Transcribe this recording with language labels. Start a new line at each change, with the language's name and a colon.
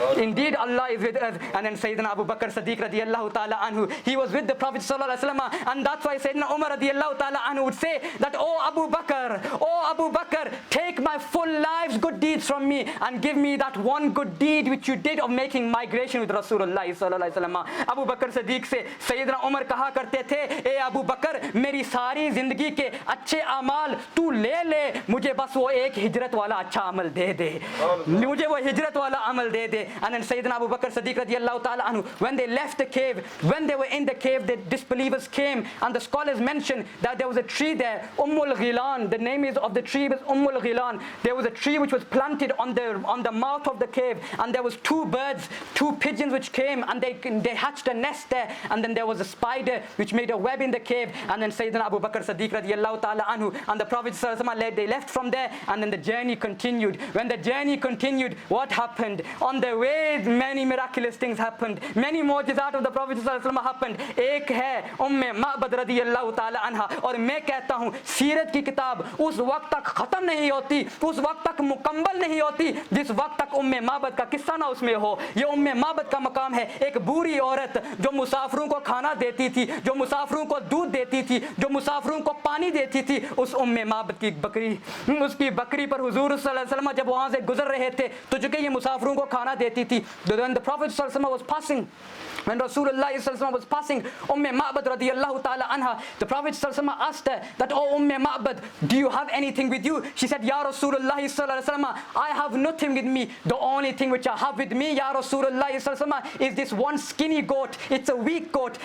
English: Indeed Allah is with us. And then Sayyidina Abu Bakr Siddiq radiyallahu ta'ala anhu, he was with the Prophet sallallahu alaihi wasallam, and that's why Sayyidina Umar radiyallahu ta'ala anhu would say that, oh Abu Bakr, take my full life's good deeds from me and give me that one good deed which you did of making migration with Rasulullah sallallahu alaihi wasallam.
Hindi: Abu Bakr Siddiq se Sayyidina Umar kaha karte the, ए अबू बकर मेरी सारी जिंदगी के अच्छे अमाल तू ले मुझे बस वो एक हिजरत वाला अच्छा अमल दे दे, मुझे वो हिजरत वाला अमल दे दे.
English: And then Sayyidina Abu Bakr Siddiq radiyallahu ta'ala anhu, when they left the cave, when they were in the cave, the disbelievers came, and the scholars mention that there was a tree there, Ummul Ghilan. The name of the tree was Ummul Ghilan. There was a tree which was planted on the mouth of the cave, and there was 2 birds, 2 pigeons which came, and they hatched a nest there. And then there was a spider which made a web in the cave. And then Sayyidina Abu Bakr Siddiq radiyallahu ta'ala anhu and the Prophet sallallahu alaihi wasallam, they left from there, and then the journey continued. When the journey continued, what happened? On the way, many miraculous things happened. Many mu'jizat of the Prophet sallallahu alaihi wasallam happened.
Hindi: एक है उम्मे मअबद रदियल्लाहु ताला अन्हा. और मैं कहता हूँ सीरत की किताब उस वक्त तक खत्म नहीं होती, उस वक्त तक मुकम्मल नहीं होती जिस वक्त तक उम्मे मअबद का किस्सा ना उसमें हो. ये उम्मे मअबद का मकाम है. एक बूढ़ी औरत जो मुसाफिरों को खाना देती थी, जो मुसाफिरों को दूध देती थी, जो मुसाफिरों को पानी देती थी, उस उम्मे मअबद की बकरी, उसकी बकरी पर हुजूर सल्लल्लाहु अलैहि वसल्लम जब वहाँ से गुजर रहे थे तो जो कि ये मुसाफिरों को खाना देती थी.
English: When the Prophet sallallahu alaihi wasallam was passing, when Rasulullah sallallahu alaihi wasallam was passing, Ma'bad radiyallahu ta'ala anha, the Prophet sallallahu alaihi wasallam asked her that, oh Ma'bad, do you have anything with you? She said, Ya Rasulullah sallallahu alaihi wasallam, I have nothing with me. The only thing which I have with me, Ya Rasulullah sallallahu alaihi wasallam, is this one skinny goat. It's a weak goat.